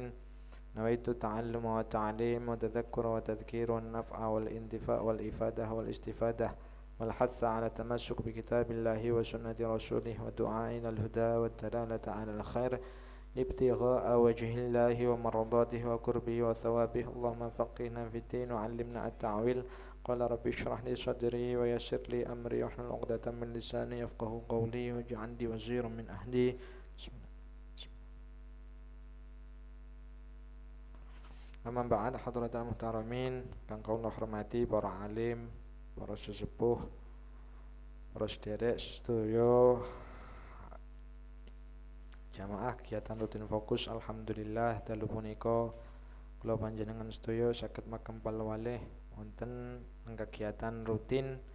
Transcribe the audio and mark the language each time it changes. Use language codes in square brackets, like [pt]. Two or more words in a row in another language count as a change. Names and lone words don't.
[ar] نويت التعلم والتعليم والتذكر والتذكير والنفع والانتفاع والإفادة والاستفادة والحث على التمسك بكتاب الله وسنة رسوله والدعاء إلى الهدى والدلالة على الخير ابتغاء وجه الله ومرضاته وقربه وثوابه اللهم فقهنا في الدين وعلمنا التعويل قال رب اشرح لي صدري ويسر لي أمري واحلل عقدة من لساني يفقه قولي واجعل لي وزيرا من أهلي أما بعد حضرات المحترمين [jv] kang kula hormati para alim, para sesepuh, para sederek sedaya jamaah kegiatan rutin fokus alhamdulillah dalu punika kula panjenengan sedaya saged makempal walih wonten kegiatan rutin